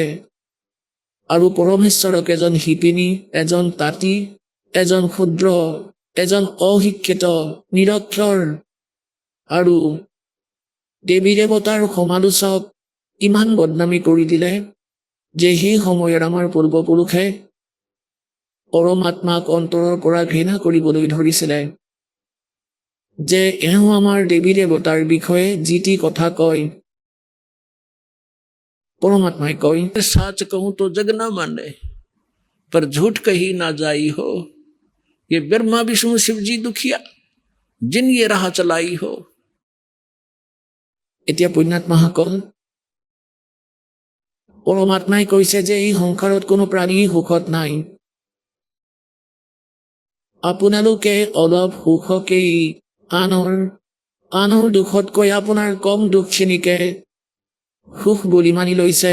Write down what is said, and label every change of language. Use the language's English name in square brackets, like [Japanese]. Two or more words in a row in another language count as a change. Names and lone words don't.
[Assamese] আৰু পৰমেশ্বৰক এজন শিপিনী, এজন তাঁতী, এজন ক্ষুদ্ৰ, এজন অশিক্ষিত, নিৰক্ষৰ আৰু দেৱী দেৱতাৰ সমালোচক ইমান বদনামী কৰি দিলে যে সেই সময়ত আমাৰ পূৰ্বপুৰুষে পৰমাত্মাক অন্তৰৰ পৰা ঘৃণা কৰিবলৈ ধৰিছিলে, যে এওঁ আমাৰ দেৱী দেৱতাৰ বিষয়ে যি টি কথা কয়। পৰমাত্মাই কয়, [Hindi] সাচ कहूं तो जग ना माने, पर झूठ कही ना जाई हो, ये ब्रह्मा विष्णु शिव जी दुखिया, जिन ये राह चलाई हो। [Assamese] এতিয়া পুণ্যাত্মাসকল, পৰমাত্মাই কৈছে যে এই সংসাৰত কোনো প্ৰাণী সুখত নাই। আপোনালোকে অলপ সুখকেই আনৰ দুখতকৈ আপোনাৰ কম দুখখিনিকে সুখ বুলি মানি লৈছে।